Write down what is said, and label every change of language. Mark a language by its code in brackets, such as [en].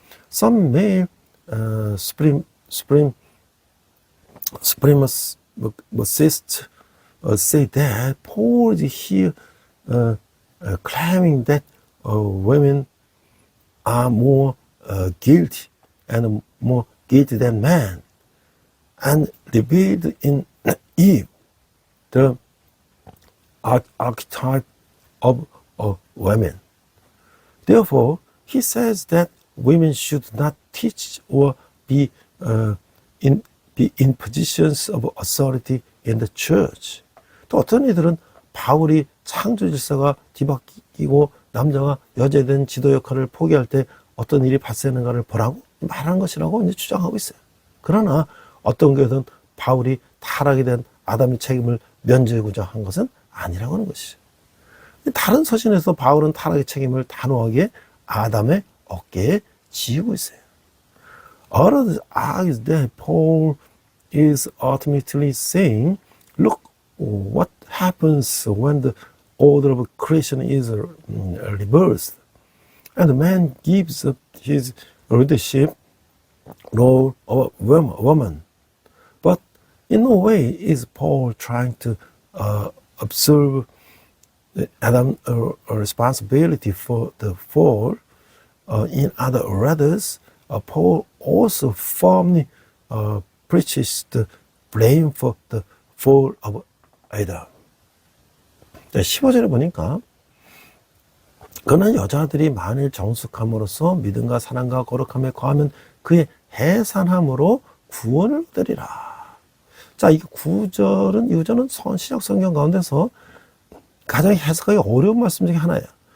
[en] some male supremacists say that Paul is here claiming that women are more guilty and more guilty than men, and revealed in Eve the archetype of women. Therefore, he says that women should not teach or be in positions of authority in the church. [ko] 또 어떤 이들은 바울이 창조 질서가 뒤바뀌고 남자가 여자에 대한 지도 역할을 포기할 때 어떤 일이 발생하는가를 보라고 말하는 것이라고 이제 주장하고 있어요. 그러나 어떤 교회든 바울이 타락에 대한 아담의 책임을 면제하고자 한 것은 아니라고 하는 것이죠. 다른 서신에서 바울은 타락의 책임을 단호하게 아담의 어깨에 지우고 있어요. [en] Others argue that Paul is ultimately saying, look what happens when the order of creation is reversed, and man gives up his leadership role of a woman. But in no way is Paul trying to absolve Adam a responsibility for the fall. In other words, Paul also firmly preaches the blame for the fall of Adam. [ko] 15절에 보니까 그는 여자들이 만일 정숙함으로써 믿음과 사랑과 거룩함에 거하면 그의 해산함으로 구원을 얻으리라. 자, 이 구절은 이구절은 신약 성경 가운데서 가장 해석하기 어려운 말씀 중에 하나예요.